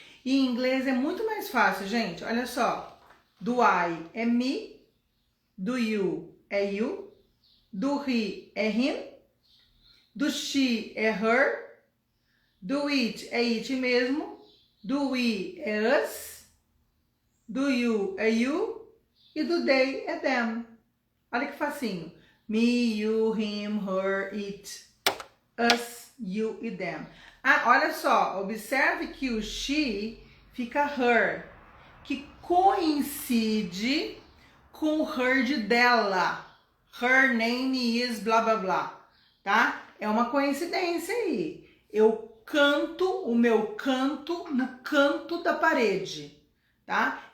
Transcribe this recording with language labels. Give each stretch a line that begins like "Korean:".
Portuguese: E em inglês é muito mais fácil, gente. Olha só. Do I é me, do you é you, do he é him, do she é her, do it é it mesmo, do we é us, do you é you e do they é them. Olha que facinho.
English: Me, you, him, her, it, us, you e them.
Portuguese: Ah, olha só, observe que o she fica her, que coincide com o her de dela.
English: Her name is
Portuguese: blá blá blá, tá? É uma coincidência aí. Eu canto o meu canto no canto da parede, tá?